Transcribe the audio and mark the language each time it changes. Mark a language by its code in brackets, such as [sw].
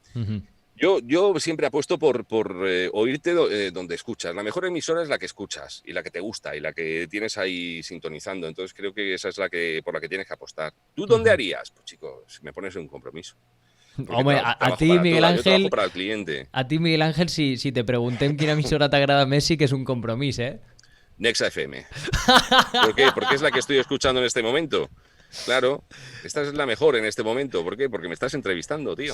[es] Uh-huh. Yo siempre apuesto por oírte donde escuchas. La mejor emisora es la que escuchas y la que te gusta y la que tienes ahí sintonizando. Entonces creo que esa es por la que tienes que apostar. ¿Tú dónde harías? Pues chicos, me pones en un compromiso. Hombre, a ti, Miguel Ángel, para el cliente. A ti, [ca] Miguel Ángel, si te preguntem quina emissora t'agrada més, sí que és un compromís, ¿eh? [es] Nexa FM. ¿Por qué? Porque es la que estoy escuchando en este momento. Claro, esta es la mejor en este momento. ¿Por qué? Porque me estás entrevistando, tío.